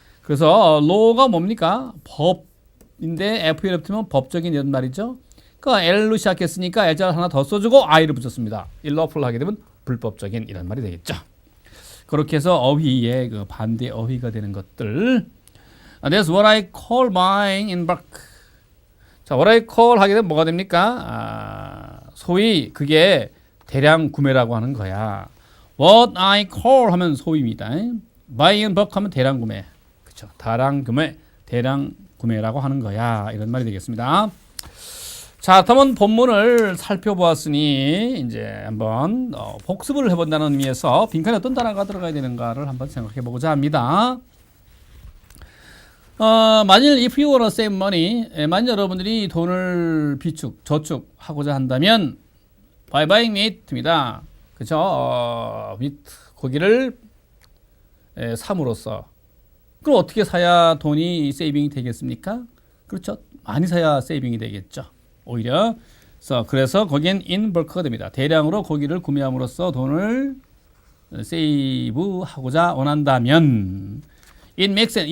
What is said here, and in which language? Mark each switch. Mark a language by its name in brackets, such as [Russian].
[Korean] 그래서 law가 뭡니까? 법인데 FL 붙으면 법적인 이런 말이죠. 그러니까 L로 시작했으니까 L자를 하나 더 써주고 I를 붙였습니다. illawful 하게 되면 불법적인 이런 말이 되겠죠. 그렇게 해서 어휘의 그 반대 어휘가 되는 것들. [English] That's what I call buying in bulk. [Korean] 자, [English] what I call [Korean] 하게 되면 뭐가 됩니까? 소위 그게 대량 구매라고 하는 거야. [English] What I call [Korean] 하면 소위입니다. [English] Buy in bulk [Korean] 하면 대량 구매. 그렇죠. 대량 구매라고 하는 거야. 이런 말이 되겠습니다. 자, 그러면 본문을 살펴보았으니 이제 한번 복습을 해본다는 의미에서 빈칸에 어떤 단어가 들어가야 되는가를 한번 생각해 보고자 합니다. 만일 [English] if you wanna save money, [Korean] 만일 여러분들이 돈을 저축하고자 한다면 [English] by buying meat입니다. [Korean] 그렇죠? meat 고기를 삼으로써. 그럼 어떻게 사야 돈이 세이빙이 되겠습니까? 그렇죠? 많이 사야 세이빙이 되겠죠. 오히려. 그래서 거기엔 [English] in bulk [Korean] 가 됩니다. 대량으로 고기를 구매함으로써 돈을 세이브하고자 원한다면 [English] it makes sense.